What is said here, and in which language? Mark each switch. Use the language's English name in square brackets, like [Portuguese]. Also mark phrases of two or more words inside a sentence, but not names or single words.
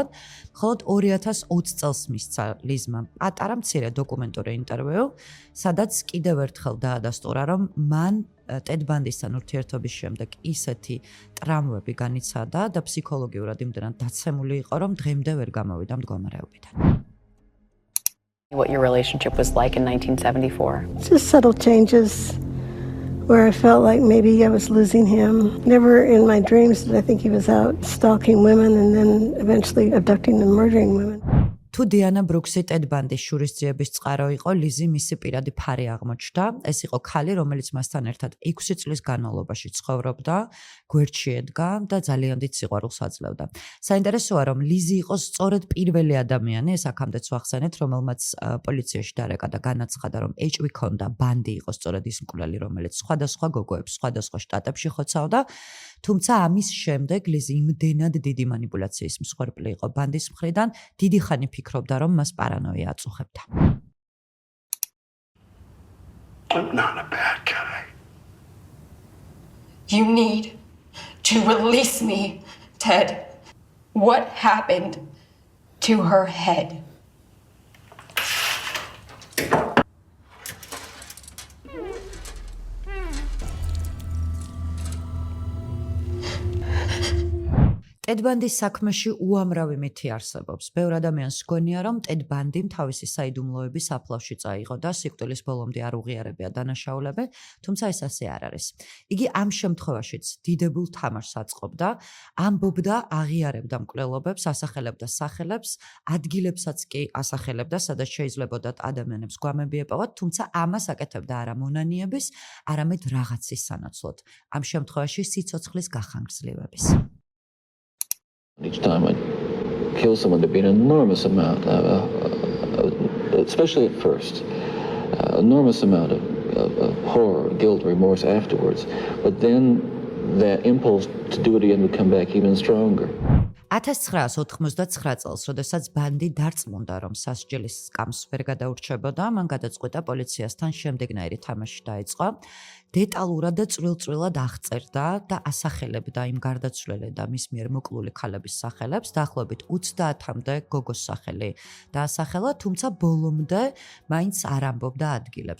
[Georgian] მხოლოდ 2020 წელს მისცა ლიზმა პატარა მცირე დოკუმენტური ინტერვიუ, სადაც კიდევ ერთხელ დაადასტურა, რომ მან Ted Bundy-სთან ურთიერთობის შემდეგ ისეთი ტრამვები განიცადა და ფსიქოლოგიურად იმდენად დაცემული იყო, რომ დღემდე ვერ გამოვიდა მდგომარეობიდან. [English] What your relationship was like in 1974? Just subtle changes where I felt like maybe I was losing him. Never in my dreams did I think he was out stalking women and then eventually abducting and murdering women. [Georgian] თუ დიანა ბრუქსი Ted Bundy-ს შურისძიების წყარო იყო, ლიზი მისი პირადი ფარი აღმოჩნდა. ეს იყო ქალი, რომელიც მასთან ერთად 6 წლის განმავლობაში ცხოვრობდა, გვერდში ედგა და ძალიან დიდ სიყვარულს აძლევდა. საინტერესოა, რომ ლიზი იყო სწორედ პირველი ადამიანი, ეს აქამდეც ვახსენეთ, რომელმაც პოლიციაში დარეკა და განაცხადა, რომ ეჭვი ჰქონდა Bundy იყო სწორედ ის მკვლელი, რომელიც სხვადასხვა გოგოებს სხვადასხვა შტატებში ხოცავდა. თუმცა ამის შემდეგ ლიზი იმდენად დიდი манипуляციის მსხვერპლი იყო Bundy-ს მხრიდან, დიდი ხანი ფიქრობდა, რომ მას პარანოია აწუხებდა. [English] I'm not a bad guy. You need to release me, Ted. What happened to her head? [Georgian] Ted Bundy-ს საქმეში უამრავი მითი არსებობს. ბევრ ადამიანს გონია, რომ Ted Bundy-მ თავისი საიდუმლოების აფლავში წაიღო და სიკვდილის ბოლომდე არ უღიარებია დანაშაულები, თუმცა ეს ასე არ არის. იგი ამ შემთხვევაშიც დიდებულ თამაშს აწყობდა, ამბობდა, აღიარებდა მკვლელობებს, ასახელებდა სახელებს, ადგილებსაც კი ასახელებდა, სადაც შეიძლებოდა ადამიანებს გვამები ეპოვათ, თუმცა ამას აკეთებდა არა მონანიების, არამედ რაღაცის სანაცვლოდ. ამ შემთხვევაში სიცოცხლის გახანგრძლივების. [English] Each time I'd kill someone, there'd be an enormous amount, especially at first, enormous amount of horror, guilt, remorse afterwards. But then that impulse to do it again would come back even stronger. [Georgian] 1999 წელს, როდესაც Bundy დარწმუნდა, რომ სასჯელის სკამს ვერ გადაურჩებოდა, მან გადაწყვიტა პოლიციასთან შემდეგნაირი თამაში დაიწყო. დეტალურად და წვრილ-წვრილად აღწერდა და ასახელებდა იმ გარდაცვლილი და მის მიერ მოკლული ქალების სახელებს, დაახლოებით 30-მდე გოგოს სახელი დაასახელა, თუმცა ბოლომდე მაინც არ ამბობდა ადგილებს.